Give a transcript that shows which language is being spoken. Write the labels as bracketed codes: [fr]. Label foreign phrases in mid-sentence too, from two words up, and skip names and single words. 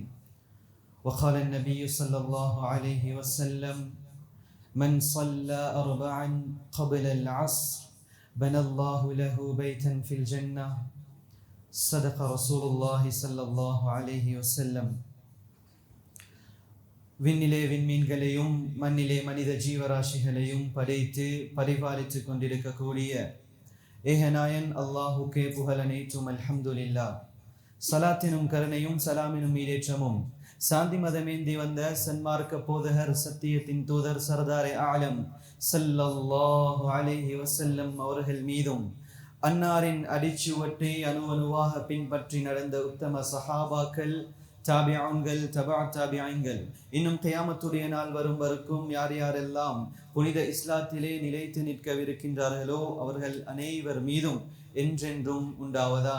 [ar] وقال النبي صلى الله عليه وسلم: من صلى أربعا قبل العصر بنى الله له بيتا في الجنة. صدق رسول الله صلى الله عليه وسلم. [ta] விண்ணிலே விண்மீன்களையும் மண்ணிலே மனித ஜீவராசிகளையும் படைத்து பரிபாலித்து கொண்டிருக்கக்கூடிய ஏகநாயன் அல்லாஹுக்கே புகழ் அனைத்தும். அல்ஹம்துலில்லாஹ். சலாத்தினும் கருணையும் சலாமினும் ஈடேற்றமும் சாந்தி மதமேந்தி வந்த சன்மார்க்க போதகர் சத்தியத்தின் தூதர் சர்தாரே ஆலம் [ar] صلى الله عليه وسلم [ta] அவர்கள் மீதும், அன்னாரின் அடிச்சுவட்டை அணுவாக பின்பற்றி நடந்த உத்தம சஹாபாக்கள், தாபியன்கள், தபா தாபியன்கள், இன்னும் கியாமத்துடைய நாள் வரும் வரைக்கும் யார் யாரெல்லாம் புனித இஸ்லாத்திலே நிலைத்து நிற்கவிருக்கின்றார்களோ அவர்கள் அனைவர் மீதும் என்றென்றும் உண்டாவதாக.